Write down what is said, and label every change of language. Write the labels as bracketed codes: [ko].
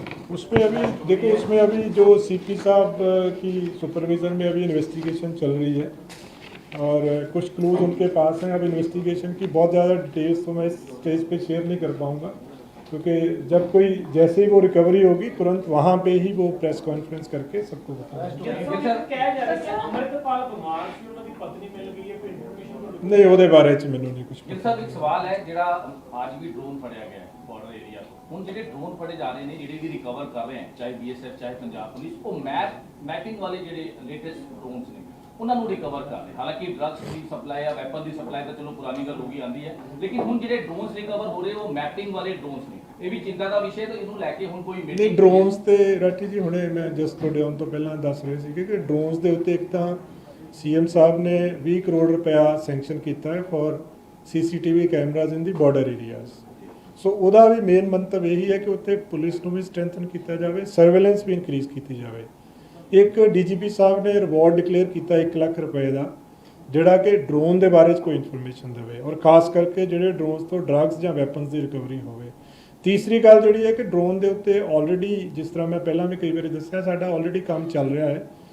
[hi] उसमें अभी जो सीपी साहब की सुपरविज़न में अभी इन्वेस्टिगेशन चल रही है और कुछ क्लूज उनके पास हैं। अब इन्वेस्टिगेशन की बहुत ज़्यादा डिटेल्स तो मैं इस स्टेज पे शेयर नहीं कर पाऊँगा, क्योंकि जब कोई जैसे ही वो रिकवरी होगी तुरंत वहाँ पे ही वो प्रेस कॉन्फ्रेंस करके सबको बताएंगे। [pa] नहीं ਉਹਦੇ ਬਾਰੇ ਚ ਮੈਨੂੰ ਨਹੀਂ ਕੁਝ ਪਤਾ। ਸਰ ਇੱਕ ਸਵਾਲ ਹੈ ਜਿਹੜਾ ਅੱਜ ਵੀ ਡਰੋਨ ਫੜਿਆ ਗਿਆ ਬਾਰਡਰ ਏਰੀਆ ਤੋਂ, ਹੁਣ ਜਿਹੜੇ ਡਰੋਨ ਫੜੇ ਜਾ ਰਹੇ ਨੇ ਜਿਹੜੇ ਵੀ ਰਿਕਵਰ ਕਰ ਰਹੇ ਹਨ ਚਾਹੇ ਬੀਐਸਐਫ ਚਾਹੇ ਪੰਜਾਬ ਪੁਲਿਸ, ਉਹ ਮੈਪਿੰਗ ਵਾਲੇ ਜਿਹੜੇ ਲੇਟੈਸਟ ਡਰੋਨਸ ਨੇ ਉਹਨਾਂ ਨੂੰ ਰਿਕਵਰ ਕਰ ਰਹੇ। ਹਾਲਾਂਕਿ ਡਰੱਗਸ ਦੀ ਸਪਲਾਈ ਜਾਂ ਵੈਪਨ ਦੀ ਸਪਲਾਈ ਤਾਂ ਚਲੋ ਪੁਰਾਣੀ ਗੱਲ ਹੋ ਗਈ ਆਂਦੀ ਹੈ, ਲੇਕਿਨ ਹੁਣ ਜਿਹੜੇ ਡਰੋਨਸ ਰਿਕਵਰ ਹੋ ਰਹੇ ਉਹ ਮੈਪਿੰਗ ਵਾਲੇ ਡਰੋਨਸ ਨੇ, ਇਹ ਵੀ ਚਿੰਤਾ ਦਾ ਵਿਸ਼ੇ। ਤਾਂ ਇਹਨੂੰ ਲੈ ਕੇ ਹੁਣ ਕੋਈ ਨਹੀਂ ਡਰੋਨਸ ਤੇ ਰਾਠੀ ਜੀ ਹੁਣੇ ਮੈਂ ਜਸਟ ਤੁਹਾਡੇ ਆਉਣ ਤੋਂ ਪਹਿਲਾਂ ਦੱਸ ਰਹੇ ਸੀਗੇ ਕਿ ਡਰੋਨਸ ਦੇ ਉੱਤੇ ਇੱਕ ਤਾਂ [hi] सीएम साहब ने 20 करोड़ रुपया सैंक्शन किया है [en] For CCTV cameras in the border areas. [hi] सो ਉਹਦਾ भी मेन मंतव यही है कि उत्ते पुलिस ਨੂੰ भी स्ट्रेंथन किया जाए, सर्वेलेंस भी इनक्रीज की जाए। एक DGP साहब ने रिवॉर्ड डिक्लेयर किया 1 ਲੱਖ रुपए का, [pa] ਜਿਹੜਾ ਕਿ ਡਰੋਨ ਦੇ ਬਾਰੇ 'ਚ ਕੋਈ ਇਨਫੋਰਮੇਸ਼ਨ ਦੇਵੇ ਔਰ ਖਾਸ ਕਰਕੇ ਜਿਹੜੇ ਡਰੋਨਸ ਤੋਂ ਡਰੱਗਸ ਜਾਂ ਵੈਪਨਸ ਦੀ ਰਿਕਵਰੀ ਹੋਵੇ। ਤੀਸਰੀ ਗੱਲ ਜਿਹੜੀ ਹੈ ਕਿ ਡਰੋਨ ਦੇ ਉੱਤੇ ਆਲਰੇਡੀ, ਜਿਸ ਤਰ੍ਹਾਂ ਮੈਂ ਪਹਿਲਾਂ ਵੀ ਕਈ ਵਾਰੀ ਦੱਸਿਆ, ਸਾਡਾ ਆਲਰੇਡੀ ਕੰਮ ਚੱਲ ਰਿਹਾ ਹੈ।